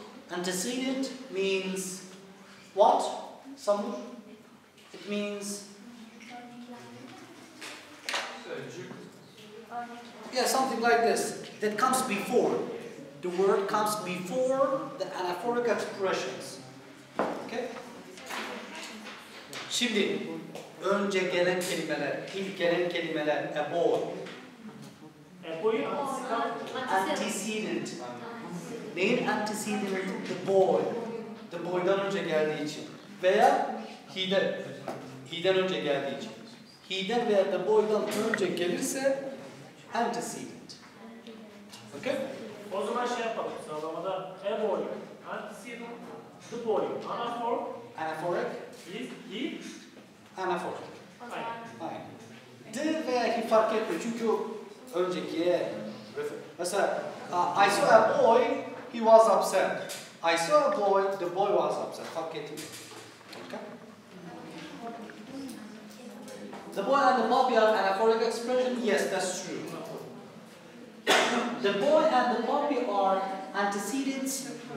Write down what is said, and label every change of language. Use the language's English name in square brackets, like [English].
[English] Antecedent means what? Samur? It means... yeah, something like this. That comes before. The word comes before the anaphoric expressions. Okay? [Turkish] Şimdi önce gelen kelimeler, ilk gelen kelimeler, [English] a boy. A boy Antecedent. [Turkish] Neyin [English] antecedent? The boy. The boy'dan [Turkish] önce geldiği için. Veya he'den. He'den önce geldiği için. He'den veya the boy'dan önce gelirse antecedent. [English] Okay? [Turkish] O zaman şey yapalım sıralamada. [English] A boy, antecedent, the boy, anaphor, Anaphoric. he, Anaphoric. [Turkish] aynen. Aynen. The veya he fark etmiyor çünkü o öncekiye refer. Mesela [English] I saw a boy, he was upset. I saw a boy, the boy was upset. [Turkish] Fark etmiyor. [English] Okay? The boy and the puppy are anaphoric expression. Yes, that's true. The boy and the puppy are antecedents.